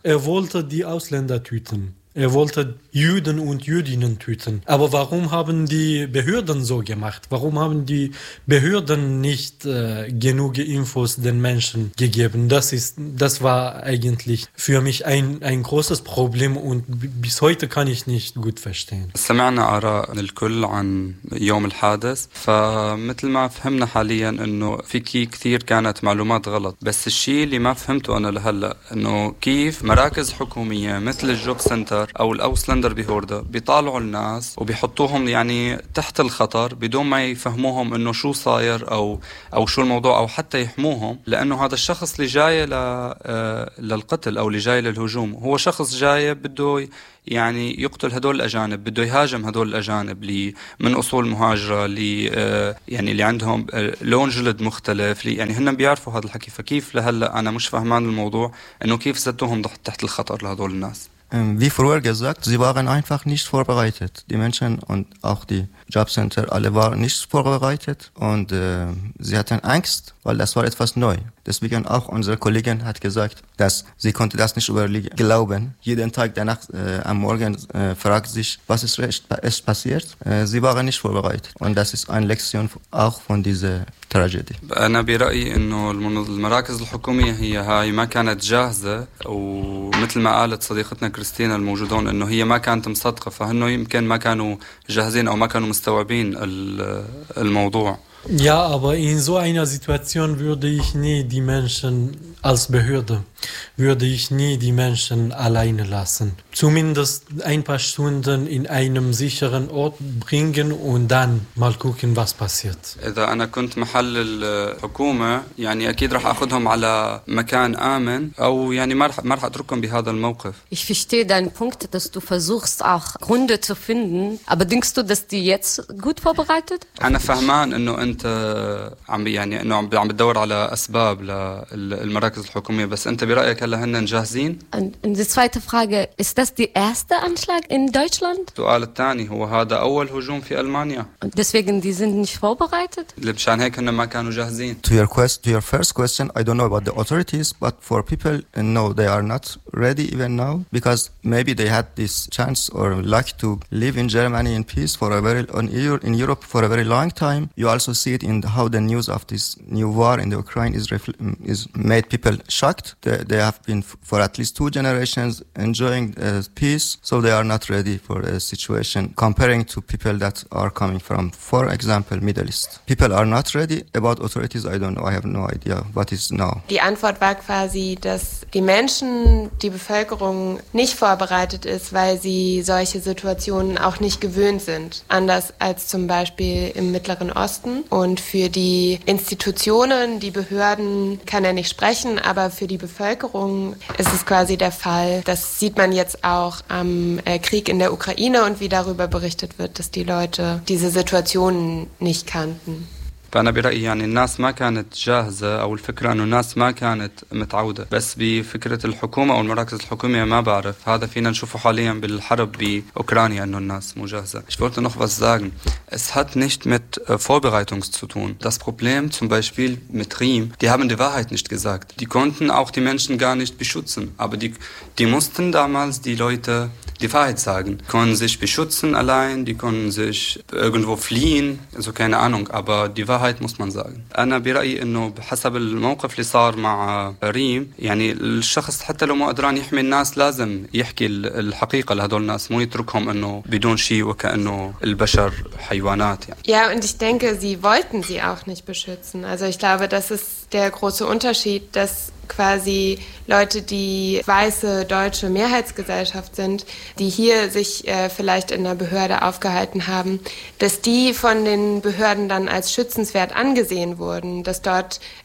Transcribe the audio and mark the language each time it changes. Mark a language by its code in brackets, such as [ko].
[de] Er wollte die Ausländer töten. Er wollte Juden und Jüdinnen töten. Aber warum haben die Behörden so gemacht? Warum haben die Behörden nicht genug Infos den Menschen gegeben? Das war eigentlich für mich ein großes Problem und bis heute kann ich nicht gut verstehen. [ar] سمعنا آراء الكل عن يوم الحادث. فمثل ما فهمنا حاليا انه في كثير كانت معلومات غلط. بس الشيء اللي ما فهمته انا لهلا انه كيف مراكز حكوميه مثل الجوب سنتر أو الأوسلندر بهوردا بيطالعوا الناس وبيحطوهم يعني تحت الخطر بدون ما يفهموهم إنه شو صاير أو شو الموضوع أو حتى يحموهم لأنه هذا الشخص اللي جاي للقتل أو اللي جاي للهجوم هو شخص جاي بده يعني يقتل هدول الأجانب بده يهاجم هدول الأجانب اللي من أصول مهاجرة اللي يعني اللي عندهم لون جلد مختلف اللي يعني هن بيعرفوا هذا الحكي فكيف لهلا أنا مش فهمان الموضوع إنه كيف زدتوهم تحت الخطر لهدول الناس [de] Wie vorher gesagt, sie waren einfach nicht vorbereitet. Die Menschen und auch die Jobcenter, alle waren nicht vorbereitet und sie hatten Angst, weil das war etwas neu. Deswegen auch unsere Kollegin hat gesagt, dass sie konnte das nicht glauben. Jeden Tag danach am Morgen fragt sich, was ist passiert. Sie waren nicht vorbereitet und das ist eine Lektion auch von dieser Tragödie. [ar] أنا برأيي إنه المراكز الحكومية هي هاي ما كانت جاهزة ومثل ما قالت صديقتنا كريستينا الموجودون إنه هي ما كانت مصدقة فهنو يمكن ما كانوا جاهزين أو ما كانوا مستوعبين الموضوع. [de] Ja, aber in so einer Situation würde ich nie die Menschen als Behörde, würde ich nie die Menschen alleine lassen. Zumindest ein paar Stunden in einem sicheren Ort bringen und dann mal gucken, was passiert. [ar] إذا أنا كنت محل الحكومة يعني أكيد راح أخذهم على مكان آمن أو يعني ما راح أتركهم بهذا الموقف. [de] Ich verstehe deinen Punkt, dass du versuchst auch Gründe zu finden, aber denkst du, dass die jetzt gut vorbereitet? [ar] أنا فهمان إنه أنت عم يعني إنه عم بتدور على أسباب للمراكز الحكومية بس أنت برأيك هلا هن جاهزين؟ [de] Und die zweite Frage ist das der erste Anschlag in Deutschland؟ [ar] السؤال الثاني هو هذا أول هجوم في ألمانيا؟ [de] Und deswegen die sind nicht vorbereitet؟ [ar] لبشان هيك هن ما كانوا جاهزين. [en] To your first question, I don't know about the authorities, but for people, no, they are not ready even now because maybe they had this chance or luck to live in Germany in peace for a very in Europe for a very long time. You also see it in how the news of this new war in the Ukraine is made people shocked. They have been for at least two generations enjoying peace, so they are not ready for a situation comparing to people that are coming from, for example, Middle East. People are not ready. About authorities, I don't know. I have no idea what is now. [de] Die Antwort war quasi, dass die Menschen, die Bevölkerung nicht vorbereitet ist, weil sie solche Situationen auch nicht gewöhnt sind. Anders als zum Beispiel im Mittleren Osten. Und für die Institutionen, die Behörden kann er nicht sprechen, aber für die Bevölkerung ist es quasi der Fall. Das sieht man jetzt auch am Krieg in der Ukraine und wie darüber berichtet wird, dass die Leute diese Situationen nicht kannten. [ar] فأنا برأيي يعني الناس ما كانت جاهزة أو الفكرة أنه الناس ما كانت متعودة بس بفكرة الحكومة أو المراكز الحكومية ما بعرف هذا فينا نشوفه حاليا بالحرب بأوكرانيا أنه الناس مو جاهزة [de] Ich wollte noch was sagen Es hat nicht mit Vorbereitung zu tun Das Problem zum Beispiel mit Riem Die haben die Wahrheit nicht gesagt Die konnten auch die Menschen gar nicht beschützen Aber die mussten damals die Leute die Wahrheit sagen Die konnten sich beschützen allein Die konnten sich irgendwo fliehen Also keine Ahnung Aber die Wahrheit muss man sagen. [ar] أنا برأيي إنه بحسب الموقف اللي صار مع ريم يعني الشخص حتى لو ما قدران يحمي الناس لازم يحكي الحقيقة لهدول الناس مو يتركهم إنه بدون شيء وكأنه البشر حيوانات يعني. [de] Ja, und ich denke, sie wollten sie auch nicht beschützen. Also ich glaube, das ist der große Unterschied, dass quasi Leute, die weiße deutsche Mehrheitsgesellschaft sind, die hier sich vielleicht in der Behörde aufgehalten haben, dass die von den Behörden dann als schützenswert angesehen wurden, dass dort